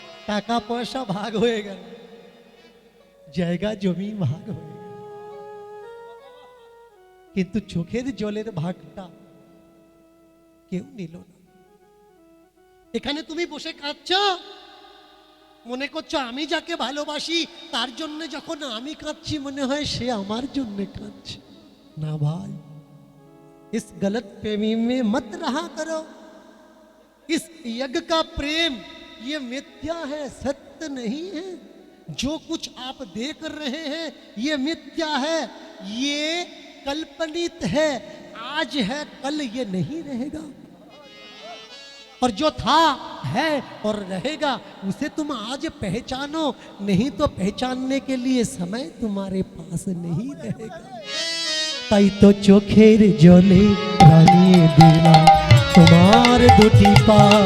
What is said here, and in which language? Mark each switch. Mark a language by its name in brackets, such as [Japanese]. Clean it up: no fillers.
[Bangla] টাকা পয়সা ভাগ হয়ে গেল, জায়গা জমি ভাগ হয়ে গেল, কিন্তু চোখের জলের ভাগটা কেউ নিল না। এখানে তুমি বসে কাঁদছ, মনে করছো আমি যাকে ভালোবাসি তার জন্য যখন আমি কাঁদছি মনে হয় সে আমার জন্য কাঁদছে। না ভাই, [Hindi] इस गलत प्रेमी में मत रहा करो। इस यज्ञ का प्रेम ये मिथ्या है, सत्य नहीं है। जो कुछ आप देख रहे हैं ये मिथ्या है, ये कल्पनित है, आज है कल ये नहीं रहेगा। और जो था है और रहेगा उसे तुम आज पहचानो, नहीं तो पहचानने के लिए समय तुम्हारे पास नहीं रहेगा। [Bangla] তাই তো চোখের জলে রাঙিয়ে দিলাম তোমার দুটি পা,